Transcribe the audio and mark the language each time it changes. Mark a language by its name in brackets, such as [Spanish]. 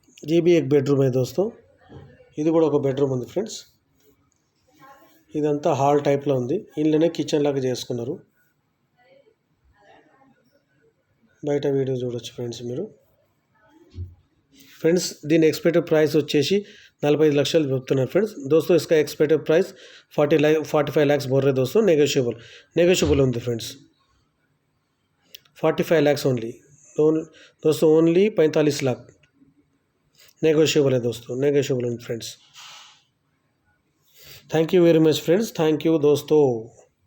[Hindi] ये भी एक बेडरूम है दोस्तों, [Telugu] ఇది కూడా ఒక బెడ్రూమ్ ఉంది ఫ్రెండ్స్। ఇదంతా హాల్ టైప్లో ఉంది, ఇంట్లోనే కిచెన్ లాగా చేసుకున్నారు। బయట వీడియో చూడొచ్చు ఫ్రెండ్స్ మీరు। ఫ్రెండ్స్ దీని ఎక్స్పెక్టెడ్ ప్రైస్ వచ్చేసి 45 లక్షలు చెప్తున్నారు ఫ్రెండ్స్। [Hindi] दोस्तों इसका एक्सपेक्टेड प्राइस 45 लाख बोल रहे दोस्तों, नेगोशिएबल [Telugu] ఉంది ఫ్రెండ్స్। [Hindi] 45 लाख ओनली दोस्तों, ओनली 45 लाख नेगोशिएबल है दोस्तों, नेगोशिएबल है friends. Thank you very much friends, thank you दोस्तों।